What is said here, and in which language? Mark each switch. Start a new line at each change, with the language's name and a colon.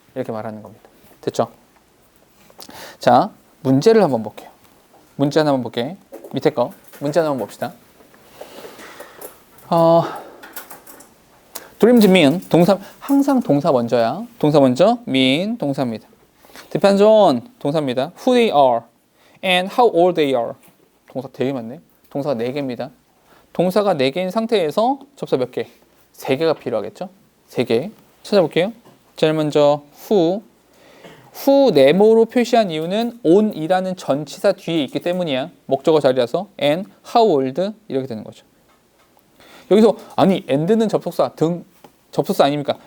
Korean: 이렇게 말하는 겁니다. 됐죠? 자, 문제를 한번 볼게요. 문제 하나만 볼게. 밑에 거 문제 하나만 봅시다.
English: Dreams mean
Korean: 동사, 항상 동사 먼저야. 동사 먼저 mean 동사입니다.
English: Depends on
Korean: 동사입니다.
English: Who they are and how old they are.
Korean: 동사 되게 많네. 동사가 4개입니다. 동사가 4개인 상태에서 접사 몇 개? 3개가 필요하겠죠? 3개. 찾아볼게요. 제일 먼저 who 네모로 표시한 이유는 on이라는 전치사 뒤에 있기 때문이야. 목적어 자리라서. and how old 이렇게 되는 거죠. 여기서 아니 and는 접속사 접속사 아닙니까?